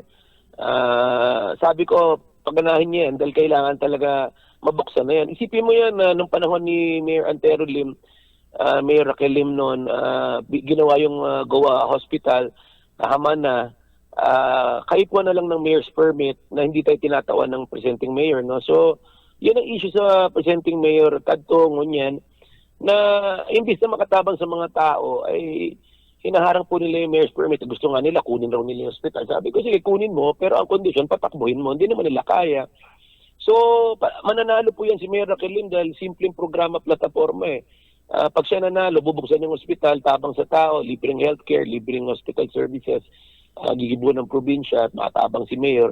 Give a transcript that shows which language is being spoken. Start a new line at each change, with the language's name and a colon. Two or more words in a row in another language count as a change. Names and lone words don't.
Filipino: Sabi ko, paganahin niya yan dahil kailangan talaga mabuksan na yan. Isipin mo yan nung panahon ni Mayor Antero Lim, Mayor Raquel Lim noon, ginawa yung GOA Hospital, nahaman na, kahit na lang ng
English: mayor's permit
Filipino: na hindi tayo tinatawan ng
English: presenting mayor.
Filipino: No? So, yun ang issue sa
English: presenting mayor,
Bikol: Tadto Ngunyan,
Filipino: na imbis na makatabang sa mga tao, ay hinaharang po nila yung
English: mayor's permit.
Filipino: Gusto nga nila, kunin raw nila yung hospital. Sabi ko, sige, kunin mo, pero ang kondisyon, patakbuhin mo. Hindi naman nila kaya. So, mananalo po yan si Mayor Raquel Lim dahil simpleng programa, plataforma eh. Pag siya nanalo, bubuksan yung hospital, tabang sa tao, libreng healthcare, libreng
English: hospital services,
Filipino: gigibuan ng probinsya at matabang si Mayor.